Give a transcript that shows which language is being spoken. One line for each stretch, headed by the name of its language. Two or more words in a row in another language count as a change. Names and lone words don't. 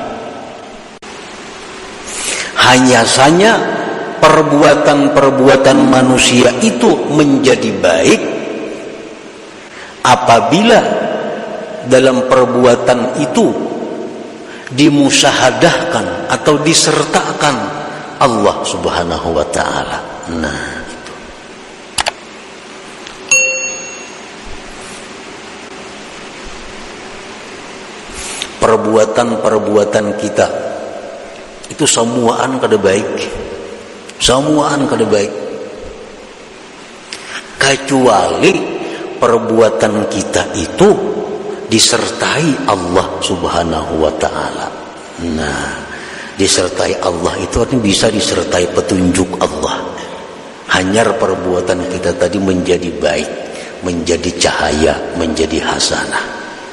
Indonesian: Hanya saja perbuatan-perbuatan manusia itu menjadi baik apabila dalam perbuatan itu dimusyahadahkan atau disertakan Allah
Arabic: سبحانه وتعالى.
Indonesian: Nah, perbuatan-perbuatan kita itu semuaan kada baik, semuaan kada baik, kecuali perbuatan kita itu disertai Allah
Arabic: سبحانه وتعالى.
Indonesian: Nah, disertai Allah itu artinya bisa disertai petunjuk Allah. Hanyar perbuatan kita tadi menjadi baik, menjadi cahaya, menjadi hasanah.